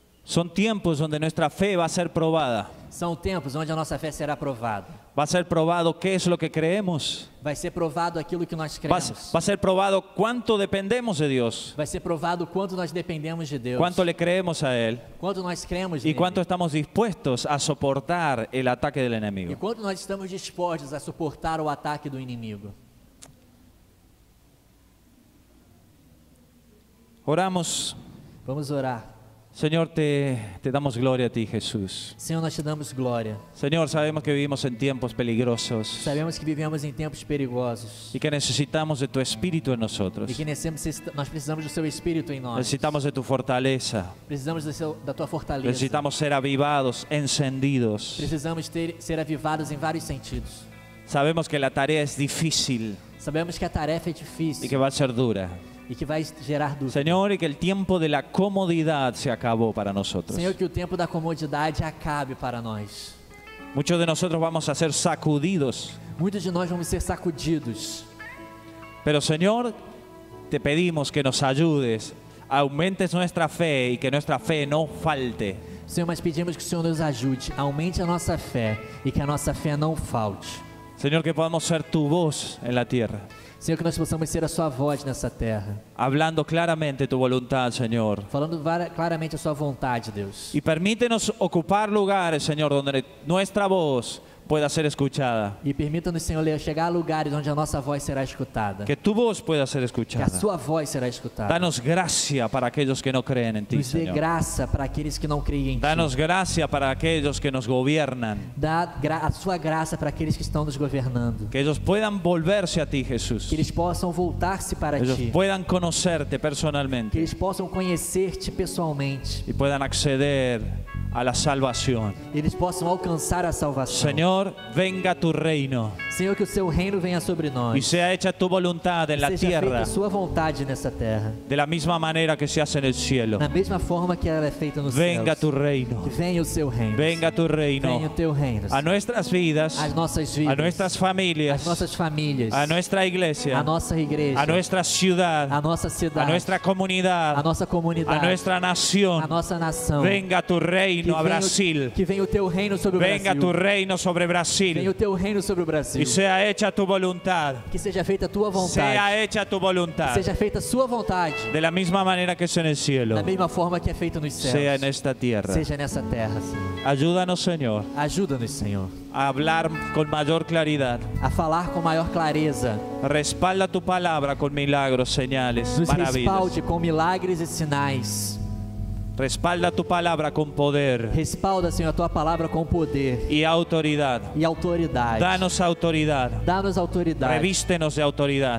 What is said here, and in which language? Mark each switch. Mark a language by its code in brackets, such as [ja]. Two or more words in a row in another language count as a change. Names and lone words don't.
[es] Son tiempos donde nuestra fe va a ser probada. [pt] São tempos onde a nossa fé será provada. [es] Va a ser probado qué es lo que creemos. [pt] Vai ser provado aquilo que nós [es] Va [pt] cremos. [es] a ser probado cuánto dependemos de Dios. [pt] Vai ser provado o quanto nós dependemos de Deus. [es] Cuánto le creemos a Él. [pt] Quanto nós cremos [es] Y [pt] nele. [es] cuánto estamos dispuestos a soportar el ataque del [pt] E [es] enemigo. [pt] quanto nós estamos dispostos a suportar o ataque do inimigo. [es] Oramos. [pt] Vamos orar. [es] Señor, te damos gloria a ti, Jesús. [pt] Senhor, nós te damos glória. [es] Señor, sabemos que vivimos en tiempos peligrosos [pt] Sabemos que vivemos em tempos perigosos [es] y que necesitamos de tu Espíritu en nosotros. [pt] e que nós precisamos do seu Espírito em nós. [es] Necesitamos de tu fortaleza. [pt] Precisamos da tua fortaleza. [es] Necesitamos ser avivados, encendidos. [pt] Precisamos ser avivados em vários sentidos. [es] Sabemos que la tarea es difícil [pt] Sabemos que a tarefa é [es] y [pt] difícil [es] que va a ser dura. [pt] e que vai gerar dúvida. [es] Señor, y que el tiempo de la comodidad se acabó para nosotros. [pt] Senhor, que o tempo da comodidade acabe para nós. [es] Muchos de nosotros vamos a ser sacudidos. [pt] Muitos de nós vamos ser sacudidos. [es] Pero Señor, te pedimos que nos ayudes, aumentes nuestra fe y que nuestra fe no falte. [pt] Senhor, mas pedimos que o Senhor nos ajude, aumente a nossa fé e que a nossa fé não falte. [es] Señor, que podamos ser tu voz en la tierra, [pt] Senhor, que nós possamos ser a sua voz nessa terra, [es] hablando claramente tu voluntad, Señor. [pt] falando claramente a sua vontade, Deus. [es] Y permítenos ocupar lugares, Señor, donde nuestra voz pueda ser escuchada. [pt] E permita-nos, Senhor, chegar a lugares onde a nossa voz será escutada. [es] Que tu voz pueda ser [pt] Que a [es] escuchada. [pt] sua voz será escutada. [es] Danos gracia para aquellos que no creen en ti, [pt] Nos dê [es] Señor. [pt] graça para aqueles que não creem em Ti. [es] Danos gracia para aquellos que nos gobiernan. [pt] Dá a sua graça para aqueles que estão nos governando. [es] Que ellos puedan volverse a ti, Jesús. [pt] Que eles possam voltar-se para [es] Ellos [pt] Ti. [es] puedan conocerte [pt] Que [es] personalmente [pt] eles possam conhecer-te pessoalmente. [es] y puedan acceder a la salvación. [pt] Eles possam alcançar a salvação. [es] Señor, venga tu reino [pt] Senhor, que o Seu reino venha sobre nós. [es] y sea hecha tu voluntad en la [pt] Seja feita [es] tierra [pt] a Sua vontade nessa terra. [es] de la misma manera que se hace en el cielo. [pt] Da mesma forma que ela é feita nos [es] Venga [pt] céus. [es] tu reino. [pt] Que venha o Seu reino. [es] Venga tu [pt] Venha o [es] reino [pt] Teu reino. [es] a nuestras vidas, [pt] As nossas [es] a [pt] vidas. [es] nuestras [pt] As [es] familias, [pt] nossas famílias. [es] a nuestra [pt] A [es] iglesia, [pt] nossa igreja. [es] a nuestra ciudad, [pt] A nossa [es] a [pt] cidade. [es] nuestra [pt] A [es] comunidad, [pt] nossa comunidade. [es] a nuestra [pt] A [es] nación. [pt] nossa nação. [es] Venga tu reino a Brasil. [pt] Que venha o Teu reino sobre o [es] Venga [pt] Brasil. [es] tu reino sobre [pt] Venha o [es] Brasil [pt] Teu reino sobre o Brasil. [es] y sea hecha tu voluntad. [pt] Que seja feita a Tua vontade. [es] Sea hecha tu voluntad [pt] Seja feita a Sua vontade. [es] de la misma manera que es en el cielo, [pt] Da mesma forma que é feita nos céus. [es] sea en esta tierra. [pt] Seja nessa terra, Senhor. [es] Ayúdanos, Señor, [pt] Ajuda-nos, Senhor, [es] a hablar con mayor claridad. [pt] a falar com maior clareza. [es] Respalda tu palabra con milagros, señales, [pt] Nos [es] maravillas. [pt] respalde com milagres e sinais. [es] Respalda tu palabra con poder [pt] Respalda, Senhor, a Tua palavra com poder [es] y autoridad. [pt] e autoridade. [es] Danos autoridad. [pt] Dá-nos autoridade. [es] Revístenos de autoridad